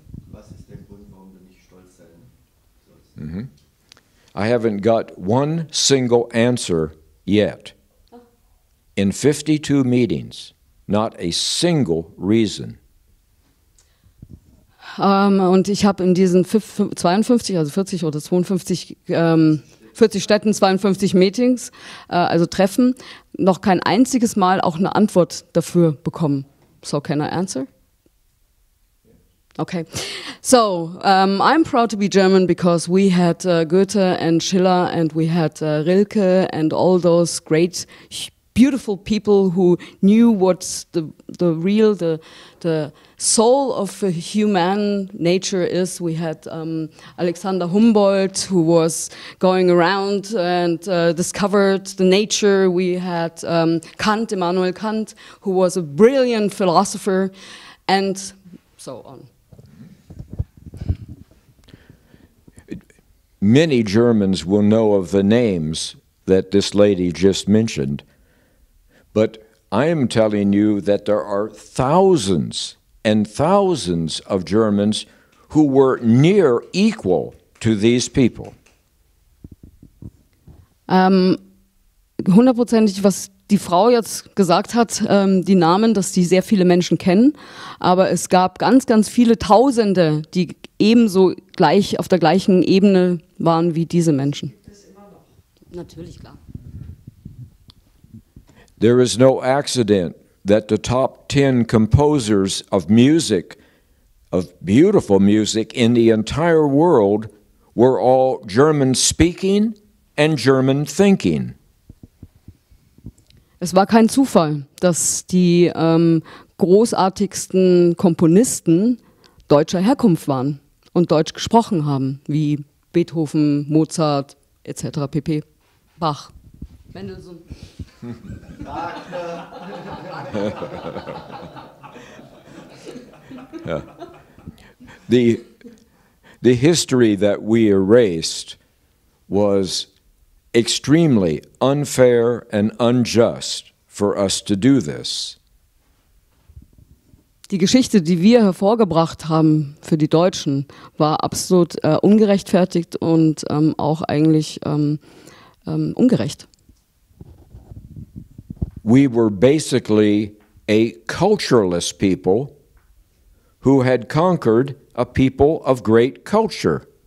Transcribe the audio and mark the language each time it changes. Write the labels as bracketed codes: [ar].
[de] Was ist der Grund, warum du nicht stolz sein sollst? Mm-hmm. [en] I haven't got one single answer yet. In 52 meetings, not a single reason. [de] Und ich habe in diesen 52, also 40 oder 52, 40 Städten, 52 Meetings, also Treffen, noch kein einziges Mal auch eine Antwort dafür bekommen. [en] So, can I answer? Okay. So, I'm proud to be German because we had Goethe and Schiller and we had Rilke and all those great, beautiful people who knew what the real, the soul of human nature is. We had Alexander Humboldt, who was going around and discovered the nature. We had Kant, Immanuel Kant, who was a brilliant philosopher, and so on. Many Germans will know of the names that this lady just mentioned, but I am telling you that there are thousands and thousands of Germans who were near equal to these people. [de] 100%ig, was die Frau jetzt gesagt hat, die Namen, dass die sehr viele Menschen kennen, aber es gab ganz, ganz viele Tausende, die ebenso gleich auf der gleichen Ebene waren wie diese Menschen. Gibt es immer noch? Natürlich, klar. [en] There is no accident that the top 10 composers of music, of beautiful music in the entire world, were all German speaking and German thinking. [de] Es war kein Zufall, dass die großartigsten Komponisten deutscher Herkunft waren und Deutsch gesprochen haben, wie Beethoven, Mozart etc. pp. Bach, Mendelssohn. [en] Yeah. The history that we erased was extremely unfair and unjust for us to do this. [de] Die Geschichte, die wir hervorgebracht haben für die Deutschen, war absolut ungerechtfertigt und auch eigentlich ungerecht. [en] We were basically a cultureless people who had conquered a people of great culture.